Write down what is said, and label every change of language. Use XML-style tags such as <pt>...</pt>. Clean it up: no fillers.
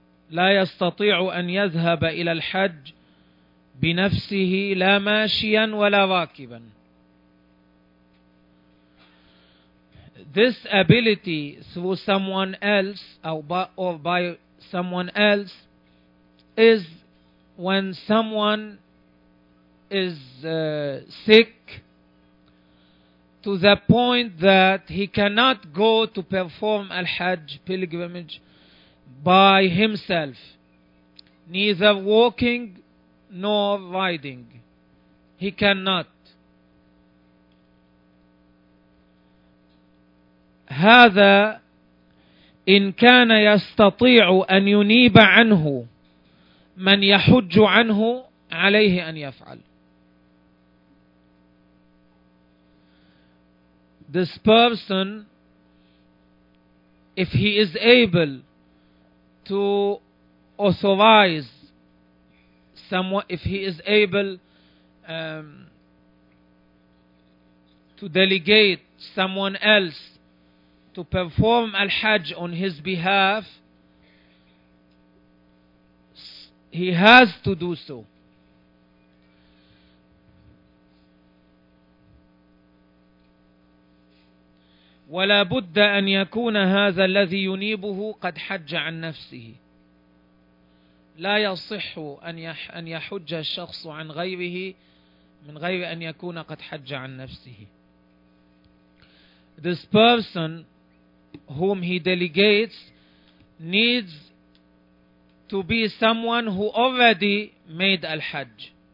<ar>لا يستطيع أن يذهب إلى الحج بنفسه لا ماشيا ولا راكبا.</ar> <en>This ability through someone else or by someone else is when someone is sick to the point that he cannot go to perform al-hajj pilgrimage by himself, neither walking nor riding. He cannot.</en> <ar>هذا إن كان يستطيع أن ينيب عنه من يحج عنه عليه أن يفعل. This person, if he is able to authorize someone, if he is able to delegate someone else to perform al-hajj on his behalf, he has to do so. ولا بد أن يكون هذا الذي ينيبه قد حج عن نفسه. لا يصح أن يحج الشخص عن غيره من غير أن يكون قد حج عن نفسه.</ar> <en>This person whom he delegates needs to be someone who already made al-hajj.</en>